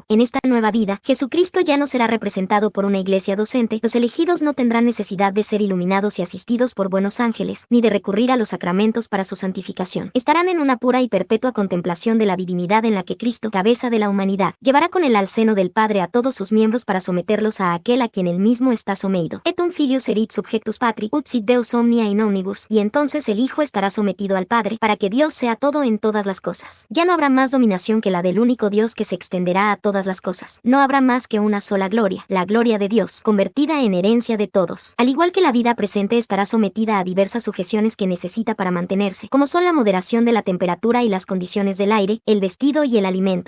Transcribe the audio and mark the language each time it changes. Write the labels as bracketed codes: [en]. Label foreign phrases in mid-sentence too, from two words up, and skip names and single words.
[es] En esta nueva vida, Jesucristo ya no será representado por una iglesia docente, los elegidos no tendrán necesidad de ser iluminados y asistidos por buenos ángeles, ni de recurrir a los sacramentos para su santificación. Estarán en una pura y perpetua contemplación de la divinidad en la que Cristo, cabeza de la humanidad, llevará con él al seno del Padre a todos sus miembros para someterlos a aquel a quien él mismo está sometido. [la] Et un filius erit subjectus patri, ut sit Deus omnia in omnibus, [es] y entonces el Hijo estará sometido al Padre, para que Dios sea todo en todas las cosas. Ya no habrá más dominación que la del único Dios que se extenderá a todas las cosas. No habrá más que una sola gloria, la gloria de Dios, convertida en herencia de todos. Al igual que la vida presente estará sometida a diversas sujeciones que necesita para mantenerse, como son la moderación de la temperatura y las condiciones del aire, el vestido y el alimento.